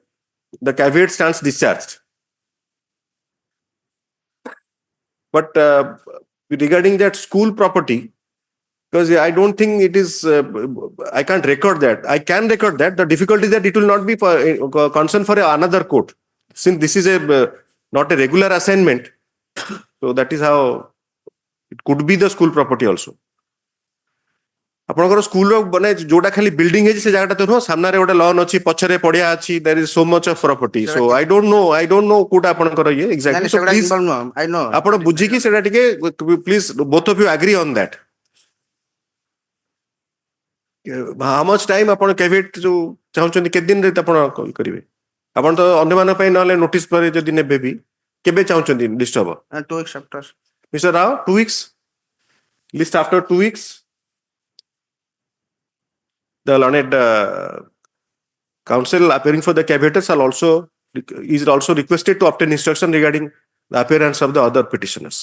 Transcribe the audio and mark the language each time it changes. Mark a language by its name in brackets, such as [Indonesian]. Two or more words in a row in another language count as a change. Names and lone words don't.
[English] The caveat stands discharged. But regarding that school property, because I don't think it is, I can't record that. I can record that. The difficulty is that it will not be for, concern for another court. Since this is not a regular assignment, so that is how it could be the school property also. [Odia] ଆପଣଙ୍କର ସ୍କୁଲ ମାନେ ଯୋଉଟା ଖାଲି ବିଲ୍ଡିଂ ହେଇଛି ସେ ଜାଗାଟା ତ ନୁହଁ, ସାମ୍ନାରେ ଗୋଟେ ଲନ୍ ଅଛି, ପଛରେ ପଡିଆ ଅଛି, [English] there is so much of property. So I don't know [Odia] କୋଉଟା ଆପଣଙ୍କର ଇଏ [English] exactly. So please [Odia] ଆପଣ ବୁଝିକି ସେଟା ଟିକେ [English] please both of you agree on that. How much time [Odia] ଆପଣ caveat ଯୋଉ ଚାହୁଁଛନ୍ତି କେତେ ଦିନରେ ଆପଣ କରିବେ? ଆପଣ ତ ଅନ୍ୟମାନଙ୍କ ପାଇଁ ନହେଲେ ନୋଟିସ ପରେ ଯଦି ନେବେ ବି କେବେ ଚାହୁଁଛନ୍ତି ଲିଷ୍ଟ ହବ? [English] 2 weeks after. Mr. Rao, 2 weeks? List after 2 weeks? The learned counsel appearing for the caveator is also requested to obtain instruction regarding the appearance of the other petitioners.